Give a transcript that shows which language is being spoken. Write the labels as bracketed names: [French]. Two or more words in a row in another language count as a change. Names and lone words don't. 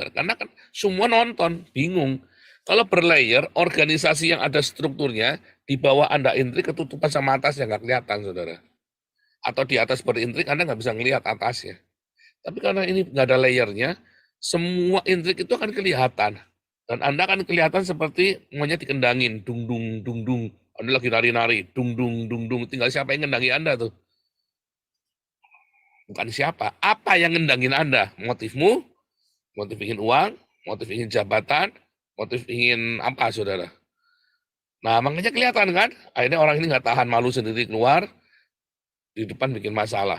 [Indonesian] Karena kan semua nonton, bingung. Kalau berlayer, organisasi yang ada strukturnya, di bawah Anda intrik, ketutupan sama atasnya, nggak kelihatan, saudara. Atau di atas berintrik, Anda nggak bisa ngelihat atasnya. Tapi karena ini nggak ada layernya, semua intrik itu akan kelihatan. Dan Anda akan kelihatan seperti monyet dikendangin, dung-dung, dung-dung. Anda lagi nari-nari, dung-dung, dung-dung. Tinggal siapa yang ngendangi Anda tuh. Bukan siapa, apa yang ngendangin Anda? Motifmu, motif ingin uang, motif ingin jabatan, motif ingin apa, saudara? Nah, makanya kelihatan kan, akhirnya orang ini nggak tahan malu sendiri keluar, di depan bikin masalah.